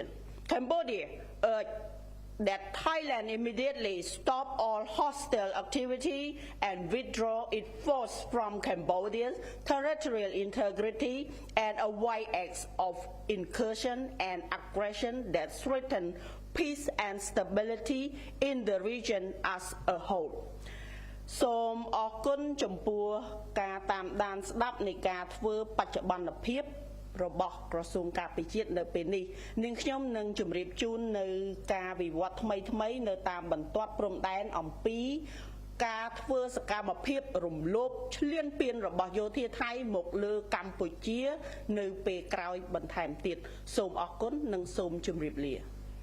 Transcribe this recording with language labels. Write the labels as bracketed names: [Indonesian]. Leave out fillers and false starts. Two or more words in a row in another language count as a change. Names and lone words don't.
[English] Cambodia urged that Thailand immediately stop all hostile activity and withdraw its force from Cambodia's territorial integrity and avoid acts of incursion and aggression that threaten peace and stability in the region as a whole. [Khmer] សូមអរគុណចំពោះការតាមដានស្ដាប់នៃការធ្វើបច្ចុប្បន្នភាពរបស់ក្រសួងការពារជាតិនៅពេលនេះនាងខ្ញុំនឹងជម្រាបជូននៅការវិវត្តថ្មីៗនៅតាមបន្ទាត់ព្រំដែនអំពីការធ្វើសកម្មភាពរំលោភឈ្លានពានរបស់យោធាថៃមកលើកម្ពុជានៅពេលក្រោយបន្ថែមទៀតសូមអរគុណនិងសូមជម្រាបលា